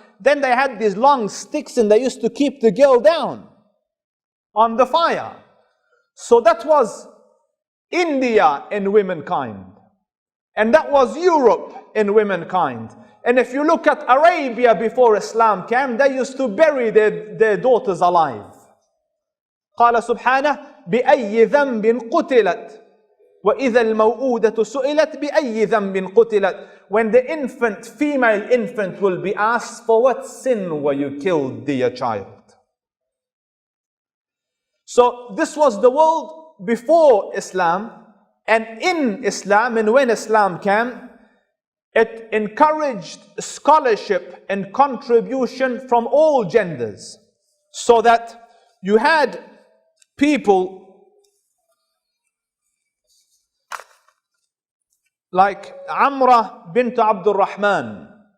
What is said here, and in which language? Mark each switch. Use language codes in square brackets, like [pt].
[en] Then they had these long sticks and they used to keep the girl down on the fire. So that was India in womankind. And that was Europe in womankind. And if you look at Arabia before Islam came, they used to bury their daughters alive. [ar] قال سبحانه بأي ذنب قتلت وإذا الموءودة سئلت بأي ذنب قتلت. [en] When the female infant will be asked, for what sin were you killed, dear child? So this was the world before Islam, and in Islam, and when Islam came, it encouraged scholarship and contribution from all genders, so that you had people like Amra bint Abdul Rahman.